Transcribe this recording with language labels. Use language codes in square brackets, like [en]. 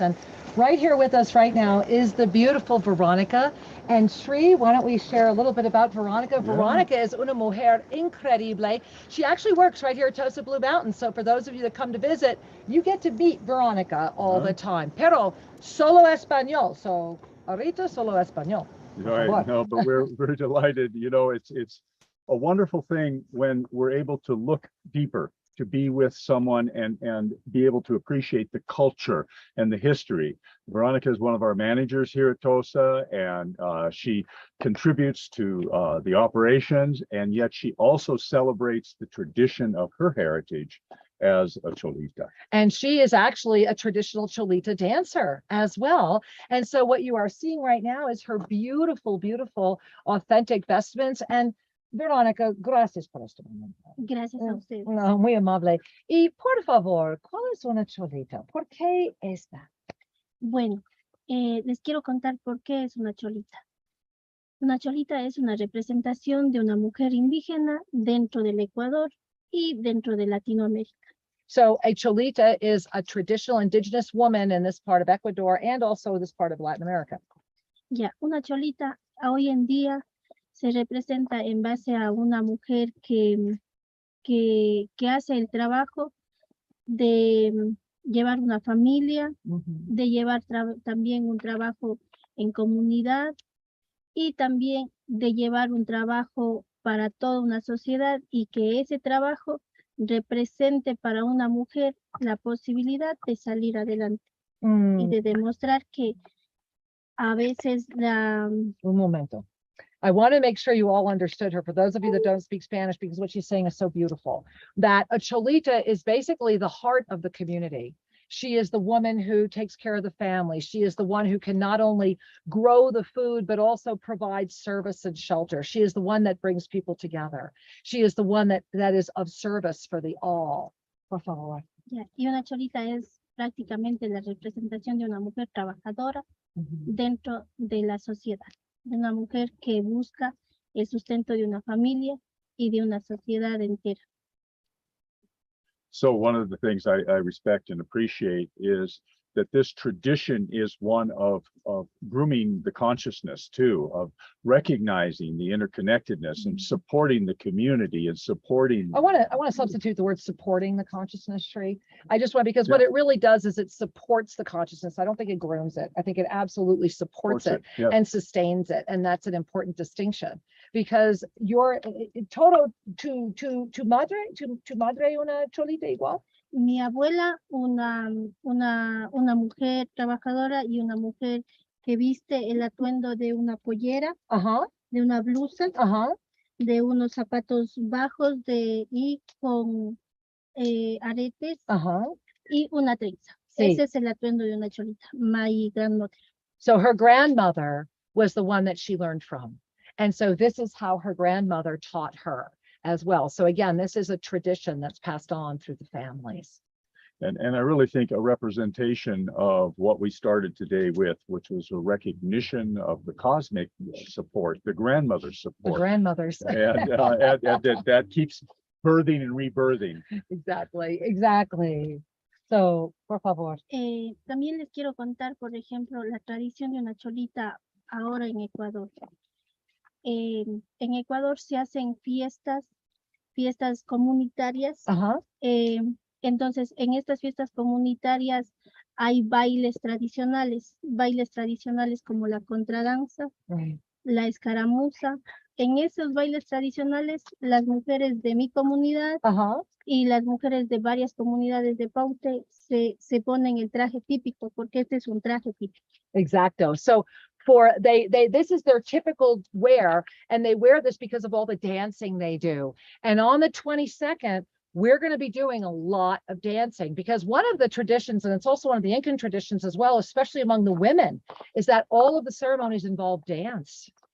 [en] And right here with us right now is the beautiful Veronica. And Shri, why don't we share a little bit about Veronica? Yeah. [es] Veronica is una mujer increíble. [en] She actually works right here at TOSA Blue Mountain. So for those of you that come to visit, you get to meet Veronica all the time. [es] Pero solo español. So ahorita solo español. [en] Right. No, but we're delighted. You know, it's a wonderful thing when we're able to look deeper, to be with someone and be able to appreciate the culture and the history. Veronica is one of our managers here at TOSA, and she contributes to the operations, and yet she also celebrates the tradition of her heritage as a Cholita. And she is actually a traditional Cholita dancer as well. And so what you are seeing right now is her beautiful, beautiful, authentic vestments. [es] And Veronica, gracias por este momento. Gracias a ustedes. No, muy amable. Y por favor, ¿cuál es una Cholita? ¿Por qué esta? Bueno, les quiero contar por qué es una cholita. Una cholita es una representación de una mujer indígena dentro del Ecuador y dentro de Latinoamérica. [en] So a Cholita is a traditional indigenous woman in this part of Ecuador and also this part of Latin America. [es] Ya, una cholita hoy en día se representa en base a una mujer que hace el trabajo de llevar una familia, de llevar también un trabajo en comunidad y también de llevar un trabajo para toda una sociedad y que ese trabajo represente para una mujer la posibilidad de salir adelante y de demostrar que a veces Un momento. [en] I want to make sure you all understood her, for those of you that don't speak Spanish, because what she's saying is so beautiful, that a Cholita is basically the heart of the community. She is the woman who takes care of the family. She is the one who can not only grow the food, but also provide service and shelter. She is the one that brings people together. She is the one that is of service for the all. [es] Por favor. ya, y una cholita es prácticamente la representación de una mujer trabajadora dentro de la sociedad, de una mujer que busca el sustento de una familia y de una sociedad entera. [en] So one of the things I respect and appreciate is that this tradition is one of grooming the consciousness too, of recognizing the interconnectedness and supporting the community and supporting. I want to substitute the word supporting the consciousness tree. I just want, because what it really does is it supports the consciousness. I don't think it grooms it. I think it absolutely supports it Yeah. and sustains it. And that's an important distinction, because you're [es] todo tu madre una cholita igual. Mi abuela, una mujer trabajadora y una mujer que viste el atuendo de una pollera, de una blusa, de unos zapatos bajos y con aretes y una trenza. Sí. Ese es el atuendo de una cholita, [en] my grandmother. So her grandmother was the one that she learned from. And so this is how her grandmother taught her as well. So again, this is a tradition that's passed on through the families. And I really think a representation of what we started today with, which was a recognition of the cosmic support, the grandmother's support. The grandmothers. And that keeps birthing and rebirthing. Exactly. So, [es] por favor. También les quiero contar, por ejemplo, la tradición de una cholita ahora en Ecuador. En Ecuador se hacen fiestas comunitarias. Entonces, en estas fiestas comunitarias hay bailes tradicionales como la contradanza, la escaramuza. En esos bailes tradicionales, las mujeres de mi comunidad y las mujeres de varias comunidades de Paute se ponen el traje típico, porque este es un traje típico. Exacto. [en] So this is their typical wear, and they wear this because of all the dancing they do. And on the 22nd, we're going to be doing a lot of dancing, because one of the traditions, and it's also one of the Incan traditions as well, especially among the women, is that all of the ceremonies involve dance.